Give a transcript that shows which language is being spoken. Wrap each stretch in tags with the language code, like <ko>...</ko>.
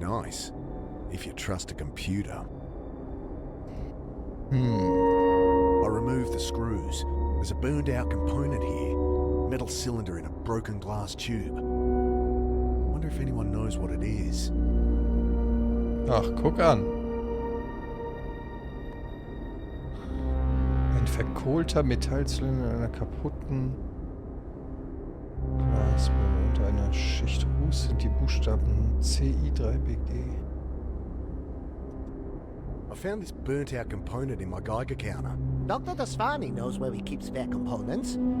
<en>Nice. If you trust a computer. I removed the screws. There's a burned out component here. Metal cylinder in a broken glass tube. Wonder if anyone knows what it is.</en> <de>Ach, guck an. Ein verkohlter Metallzylinder in einer kaputten Glasbirne. Unter einer Schicht Ruß sind die Buchstaben CI3BG.</de> <en>I found this burnt out component in my Geiger counter. Dr. Daswani knows where he keeps spare components.</en>